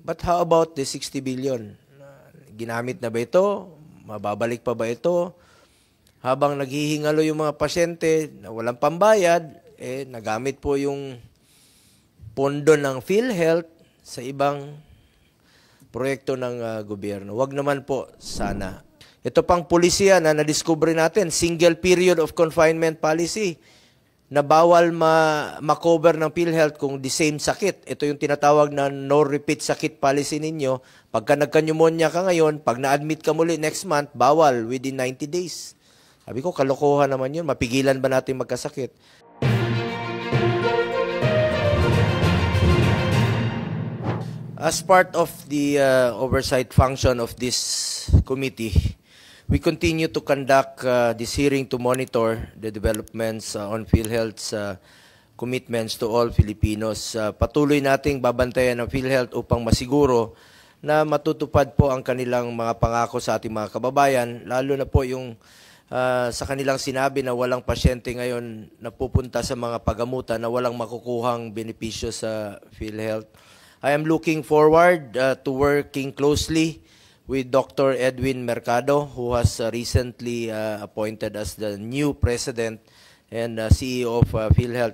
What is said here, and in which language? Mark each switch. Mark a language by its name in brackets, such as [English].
[English] But how about the 60 billion? [Filipino] Ginamit na ba ito? Mababalik pa ba ito? Habang naghihingalo yung mga pasyente na walang pambayad, nagamit po yung pondo ng PhilHealth sa ibang proyekto ng gobyerno. Wag naman po sana. Ito pang pulisiya na nadiskubre natin, [English] single period of confinement policy [Filipino] na bawal ma-cover ng PhilHealth kung [English] the same [Filipino] sakit. Ito yung tinatawag na [English] no repeat sakit policy [Filipino] ninyo. Pagka nagka-pneumonia ka ngayon, pag na-admit ka muli [English] next month, [Filipino] bawal within 90 days. Sabi ko, kalokohan naman yun. Mapigilan ba natin magkasakit? [English] As part of the oversight function of this committee, we continue to conduct this hearing to monitor the developments on PhilHealth's commitments to all Filipinos. [Filipino] Patuloy nating babantayan ng PhilHealth upang masiguro na matutupad po ang kanilang mga pangako sa ating mga kababayan, lalo na po yung sa kanilang sinabi na walang pasyente ngayon na pupunta sa mga pagamutan na walang makukuhang benepisyo sa PhilHealth. [English] I am looking forward to working closely with Dr. Edwin Mercado, who has recently appointed as the new president and CEO of PhilHealth.